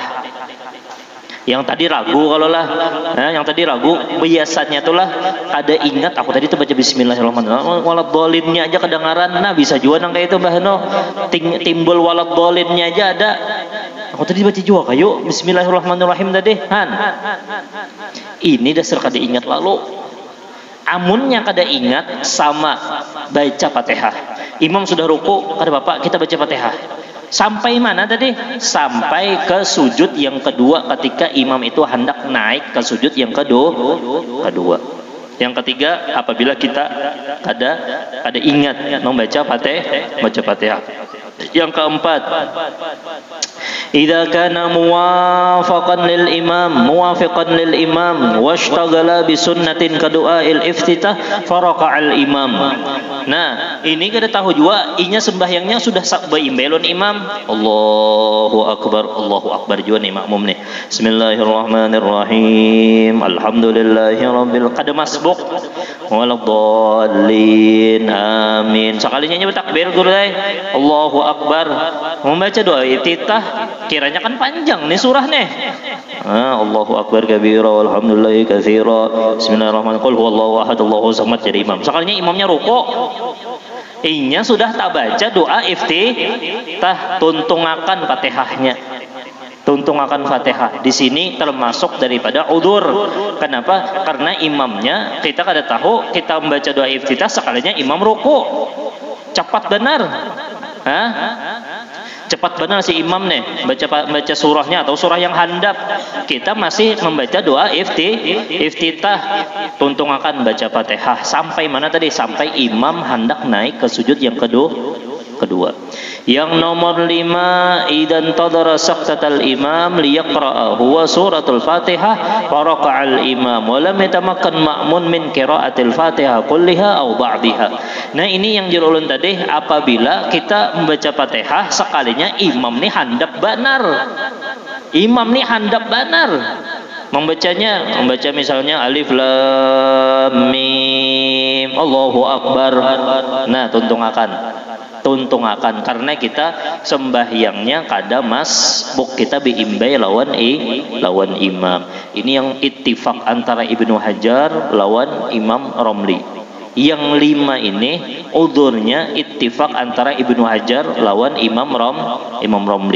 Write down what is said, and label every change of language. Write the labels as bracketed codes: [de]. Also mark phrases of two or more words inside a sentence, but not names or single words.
[bjn] Yang tadi ragu kalau lah, yang tadi ragu biasanya tuh lah ada ingat aku tadi tuh baca Bismillahirrahmanirrahim, waladhdallinnya aja kedengaran, nah bisa juga nang kayak itu Mbah No, timbul waladhdallinnya aja ada. Aku tadi baca juga kayu Bismillahirrahmanirrahim tadi, ini dasar kada ingat lalu. Amunnya kada ingat sama baca Fatihah. Imam sudah ruku, kada bapak kita baca Fatihah. Sampai mana tadi? Sampai ke sujud yang kedua ketika imam itu hendak naik ke sujud yang kedua. Yang ketiga apabila kita ada ingat membaca Fatihah. Yang keempat, [ar] إذا كان موافقا للإمام واشتغل بسنة كدعاء الافتتاح فركع الإمام. [bjn] Nah, ini kita tahu juga inya sembahyangnya sudah berimbelon imam. [ar] الله أكبر [bjn] juga nih makmum nih. [ar] بسم الله الرحمن الرحيم الحمد لله رب [bjn] kada masbuk [ar] ولا الضالين آمين. [bjn] Sekalinya nya takbir guru dai. [ar] الله أكبر. [bjn] Membaca doa iftitah kiranya kan panjang nih surah nih. [ar] الله أكبر كبيرا والحمد لله كثيرا بسم الله الرحمن الرحيم. قل هو الله أحد الله الصمد [bjn] jadi imam. Sekalinya imamnya ruku, inya sudah tak baca doa iftitah, tuntungakan Fatihahnya. tuntung akan Fatihah. Di sini termasuk daripada udzur. Kenapa? Karena imamnya kita kada tahu, kita membaca doa iftitah sekalinya imam ruku. Cepat benar. Hah? Cepat benar si imam nih baca surahnya atau surah yang handap, kita masih membaca doa iftitah, tuntung akan baca Fatihah sampai mana tadi? Sampai imam hendak naik ke sujud yang kedua. Yang nomor 5, [ar] إذا تدارك سكتة الإمام ليقرأ هو سورة الفاتحة وركع الإمام ولم يتمكن مأموم من قراءة الفاتحة كلها أو بعضها. [bjn] Nah, ini yang jurulun tadi, apabila kita membaca Fatihah sekalinya imam nih handap benar. Imam nih handap benar. Membaca misalnya [ar] ألف لام ميم الله أكبر. [bjn] Nah, tuntung akan karena kita sembahyangnya kada masbuk, kita biimbai lawan imam. Ini yang ittifaq antara Ibnu Hajar lawan Imam Romli. Yang 5 ini udzurnya ittifaq antara Ibnu Hajar lawan Imam Romli.